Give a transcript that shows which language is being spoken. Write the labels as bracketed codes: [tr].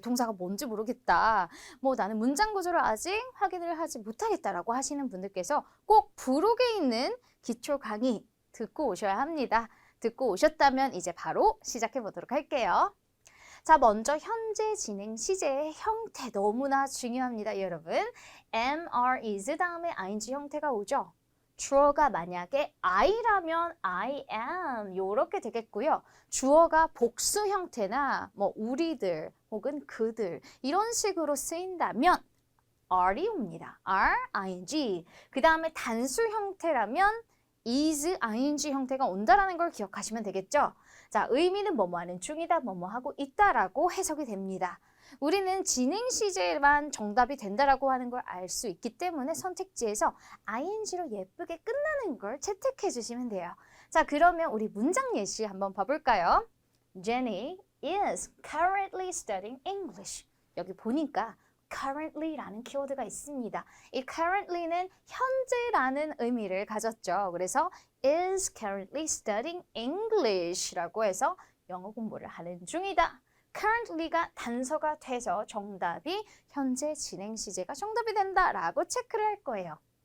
[ko] 동사가 뭔지 모르겠다. 나는 문장 구조를 아직 확인을 하지 못하겠다라고 하시는 분들께서 꼭 부록에 있는 기초 강의 듣고 오셔야 합니다. 듣고 오셨다면 이제 바로 시작해 보도록 할게요. 자, 먼저 현재 진행 시제의 형태 너무나 중요합니다, 여러분. am, are, is 다음에 ing 형태가 오죠. 주어가 만약에 I라면 I am 이렇게 되겠고요. 주어가 복수 형태나 우리들 혹은 그들 이런 식으로 쓰인다면 are이 옵니다. are, ing. 그 다음에 단수 형태라면 is, ing 형태가 온다라는 걸 기억하시면 되겠죠? 자, 의미는 뭐뭐하는 중이다, 뭐뭐하고 있다라고 해석이 됩니다. 우리는 진행 시제만 정답이 된다라고 하는 걸 알 수 있기 때문에 선택지에서 ing로 예쁘게 끝나는 걸 채택해 주시면 돼요. 자, 그러면 우리 문장 예시 한번 봐볼까요? [en] Jenny is currently studying English. [ko] 여기 보니까 currently라는 키워드가 있습니다. 이 currently는 현재라는 의미를 가졌죠. 그래서 [en] is currently studying English [ko] 라고 해서 영어 공부를 하는 중이다. currently가 단서가 돼서 정답이 현재 진행 시제가 정답이 된다라고 체크를 할 거예요.